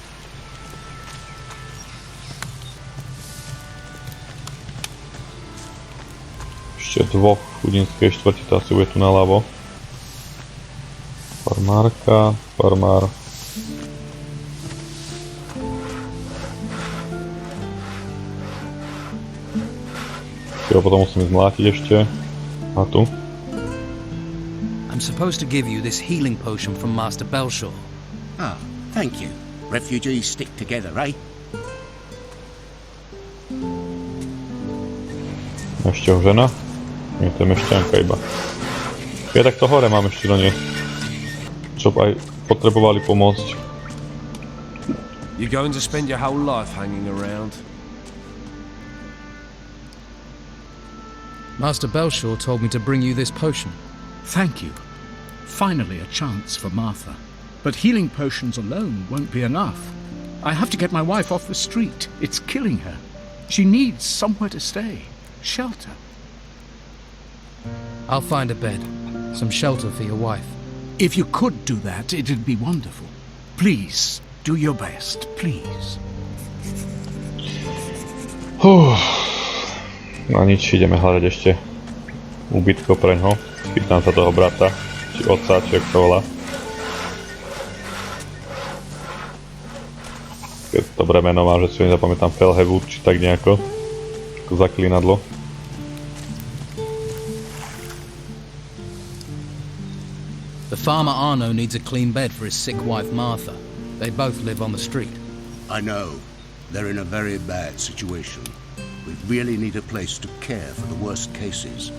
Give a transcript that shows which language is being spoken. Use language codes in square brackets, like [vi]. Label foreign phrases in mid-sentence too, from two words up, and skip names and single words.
[sk] Ešte dvoch chudinskej štvrti, tá si bude tu naľavo. Farmárka, farmár. Jo, potom musím zmlátiť ešte. A tu. [en] I'm supposed to give you this healing potion from Master Belshaw. Ah, thank you. Refugees stick together, eh? [sk] Ešte ho žena? Nie, to je mešťanka iba. Ja tak to hore mám ešte do nej. Čo aj potrebovali pomôcť. [en] You're going to spend your whole life hanging around. Master Belshaw told me to bring you this potion. Thank you. Finally a chance for Martha. But healing potions alone won't be enough. I have to get my wife off the street. It's killing her. She needs somewhere to stay. Shelter. I'll find a bed. Some shelter for your wife. If you could do that, it'd be wonderful. Please, do your best, please. [sk] No nič, ideme hľadať ešte úbytko preňho. Pýtam sa toho brata, či otca, či jak sa volá. Keď dobré meno má, že si ho nezapamätám, Felhewood, či tak nejako. Ako zaklínadlo. [en] The farmer Arno needs a clean bed for his sick wife Martha. They both live on the street. I know. They're in a very bad situation. We really need a place to care for the worst cases.